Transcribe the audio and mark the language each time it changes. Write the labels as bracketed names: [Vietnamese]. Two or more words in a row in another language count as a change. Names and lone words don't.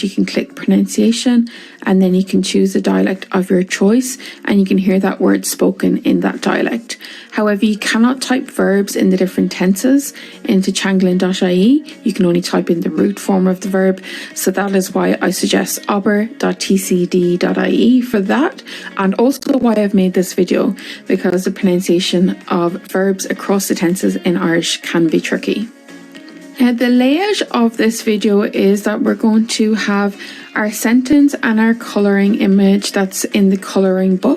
[English] You can click pronunciation and then you can choose the dialect of your choice and you can hear that word spoken in that dialect. However, you cannot type verbs in the different tenses into changlan.ie. You can only type in the root form of the verb. So that is why I suggest obair.tcd.ie for that, and also why I've made this video, because the pronunciation of verbs across the tenses in Irish can be tricky. Now, the layout of this video is that we're going to have our sentence and our colouring image that's in the colouring book.